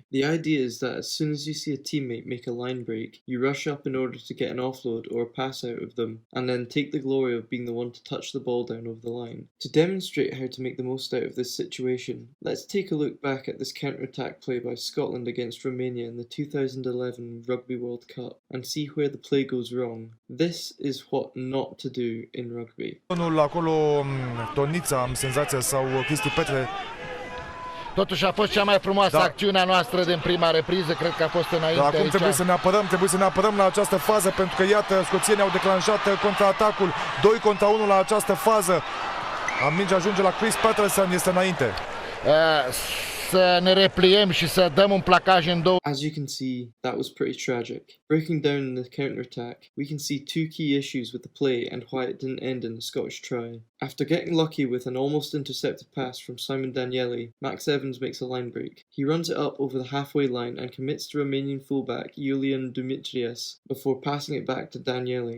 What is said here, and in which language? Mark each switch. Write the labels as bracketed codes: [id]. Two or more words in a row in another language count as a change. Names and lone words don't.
[en] The idea is that as soon as you see a teammate make a line break, you rush up in order to get an offload or a pass out of them, and then take the glory of being the one to touch the ball down over the line. To demonstrate how to make the most out of this situation, let's take a look back at this counter-attack play by Scotland against Romania in the 2011 Rugby World Cup and see where the play goes wrong. This is what not to do in rugby. [ro] Acolo, Tonița, am senzația, sau Cristi Petre. Totuși a fost cea mai frumoasă acțiune a noastră din prima repriză, cred că a fost înainte acum aici. trebuie să ne apărăm la această fază, pentru că iată, scoțienii au declanșat contraatacul, 2 contra 1 la această fază. Mingea ajunge la Chris Patterson, este înainte. Să ne repliem și să dăm un placaj în două. [en] As you can see, that was pretty tragic. Breaking down the counter-attack, we can see two key issues with the play and why it didn't end in a Scottish try. After getting lucky with an almost intercepted pass from Simon Danieli, Max Evans makes a line break. He runs it up over the halfway line and commits to Romanian fullback Iulian Dumitrius before passing it back to Danieli.